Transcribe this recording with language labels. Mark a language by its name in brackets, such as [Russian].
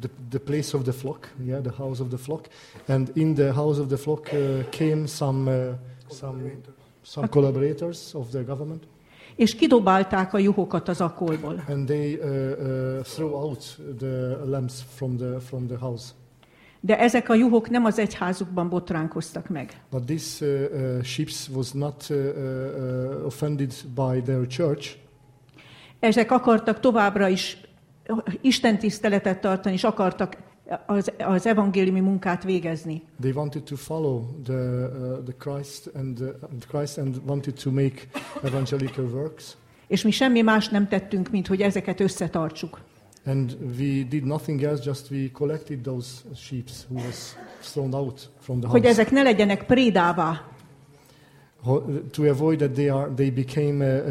[English] The place of the flock, yeah, the house of the flock, and in the house of the flock came some collaborators of the government. [Hungarian] És kidobálták a juhokat az Akolból. [English] And they threw out the lambs from the house. [Hungarian] De ezek a juhok nem az egyházukban botránkoztak meg. [English] But this sheep was not offended by their church. [Hungarian] Ezek akartak továbbra is Isten tiszteletet tartani, és akartak az evangéliumi munkát végezni. [English] They wanted to follow the Christ and wanted to make evangelical works. [Hungarian] És mi semmi más nem tettünk, mint hogy ezeket összetartsuk. [English] And we did nothing else, just we collected those sheep who was thrown out from the house. [Hungarian] Hogy ezek ne legyenek prédává. [English] To avoid that they became